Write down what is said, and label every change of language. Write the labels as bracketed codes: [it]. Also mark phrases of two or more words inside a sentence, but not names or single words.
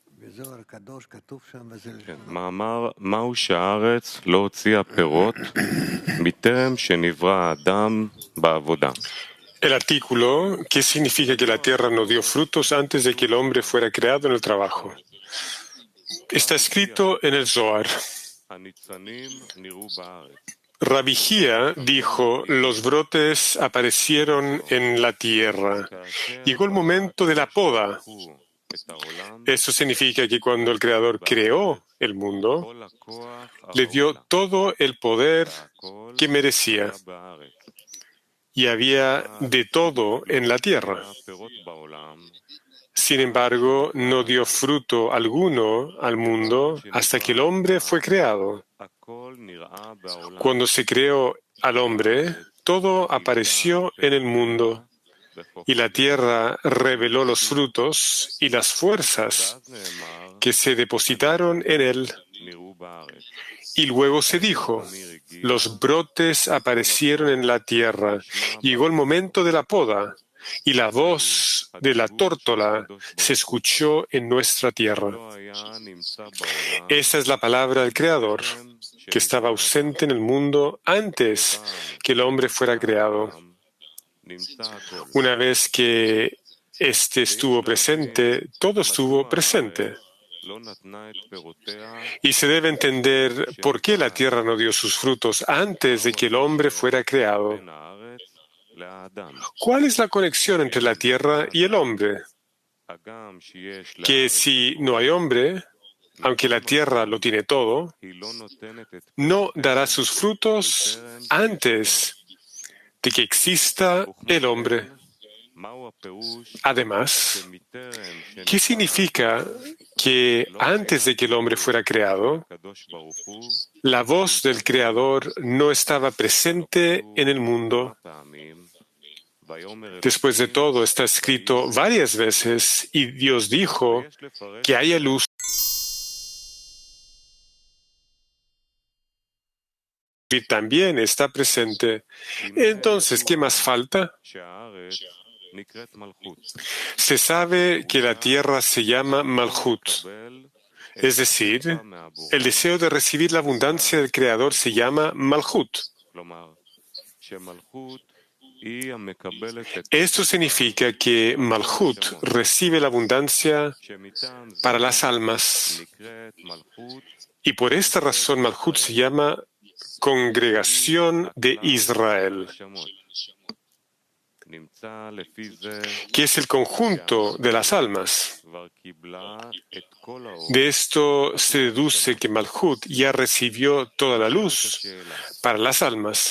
[he] כן, מאמר, מהו שהארץ לא הוציאה פירות בטרם שנברא האדם בעבודה. [es] El artículo, ¿qué significa que la tierra no dio frutos antes de que el hombre fuera creado en el trabajo? Está escrito en el Zohar. [he] הניצנים נראו בארץ. [es] Rabbi Hia dijo, los brotes aparecieron en la tierra. Llegó el momento de la poda. [he] את העולם, [es] Eso significa que cuando el Creador creó el mundo, [he] כל הכוח [es] le dio [he] העולה, [es] todo el poder [he] והכל [es] que merecía [he] היה בארץ. [es] y había de todo en la tierra. [he] היה פירות בעולם, [es] Sin embargo, no dio fruto alguno al mundo hasta que el hombre fue creado. [he] הכל נראה בעולם. [es] Cuando se creó al hombre, todo apareció en el mundo y la tierra reveló los frutos y las fuerzas [he] ואז נאמר, [es] que se depositaron en él. [he] נראו בארץ. [es] Y luego se dijo, los brotes aparecieron en la tierra. Llegó el momento de la poda y la voz de la tórtola se escuchó en nuestra tierra. [he] לא היה נמצא בעולם, [es] Esa es la palabra del Creador, que estaba ausente en el mundo antes que el hombre fuera creado. [he] נמצא הכל. [es] Una vez que éste estuvo presente, todo estuvo presente. [he] לא נתנה את פירותיה, [es] Y se debe entender por qué la tierra no dio sus frutos antes de que el hombre fuera creado. [he] בין הארץ לאדם. [es] ¿Cuál es la conexión entre la tierra y el hombre? [he] הגם שיש [es] Que [he] לארץ, [es] si no hay hombre, aunque la tierra lo tiene todo, [he] היא לא נותנת את [es] no dará sus frutos antes de que exista el hombre. [he] מהו הפירוש [es] Además, [he] שמטרם [es] ¿qué significa que antes de que el hombre fuera creado, [he] הקדוש ברוך הוא [es] la voz del Creador no estaba presente en el mundo? [he] פעמים, ויאמר [es] Después de todo, está escrito varias veces y Dios dijo [he] יש לפרש [es] que haya luz. Y también está presente. Entonces, ¿qué más falta? [he] שהארץ נקראת מלכות. [es] Se sabe que la tierra se llama Malhut, [he] קבל [es] es decir, [he] מהבורא. [es] el deseo de recibir la abundancia del Creador se llama Malhut. [he] כלומר, שמלכות היא המקבלת את [es] Esto significa que Malhut recibe la abundancia [he] שמטעם זה [es] para las almas. [he] נקראת מלכות, [es] Y por esta razón Malhut se llama Congregación de Israel, [he] שמות. נמצא לפי זה [es] que es el conjunto de las almas. [he] כבר קיבלה את כל האור. [es] De esto se deduce que Malhut ya recibió toda la luz para las almas.